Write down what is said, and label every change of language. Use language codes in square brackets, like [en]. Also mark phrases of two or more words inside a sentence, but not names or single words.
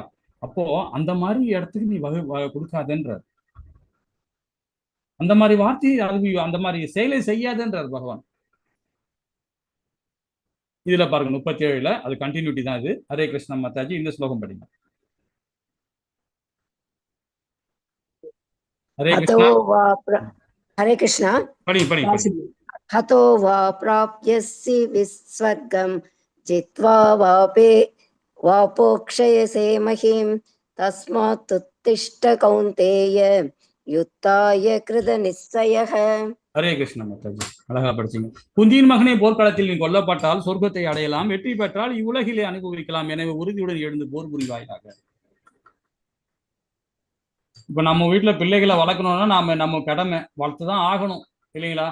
[ta] அப்போ அந்த மாதிரி இடத்துக்கு நீ கொடுக்காதன்ற, அந்த மாதிரி வார்த்தை அந்த மாதிரி செயலை செய்யாதன்றார் பகவான். இதுல பாருங்க 37ல அது கண்டினியூட்டி தான் இது. ஹரே கிருஷ்ண மாதாஜி. இந்த ஸ்லோகம் படிங்க. ஹரே கிருஷ்ணா. [hi] हरे कृष्णा. पढ़ी [sa] हतो वा प्राप्यसि विस्वर्गं जित्वा वापोक्षयसे महीं तस्मात् उत्तिष्ठ कौन्तेय युद्धाय कृत निश्चयः. [ta] ஹரே கிருஷ்ண மாதாஜி. அழகா படிச்சீங்க. குந்தியின் மகனே, போர்க்களத்தில் நீ கொல்லப்பட்டால் சொர்க்கத்தை அடையலாம், வெற்றி பெற்றால் இவ்வுலகிலே அனுபவிக்கலாம், எனவே உறுதியுடன் எழுந்து போர் புரிவாயாக. இப்ப நம்ம வீட்டுல பிள்ளைகளை வளர்க்கணும்னா நம்ம கடமை, வளர்த்துதான் ஆகணும் இல்லைங்களா?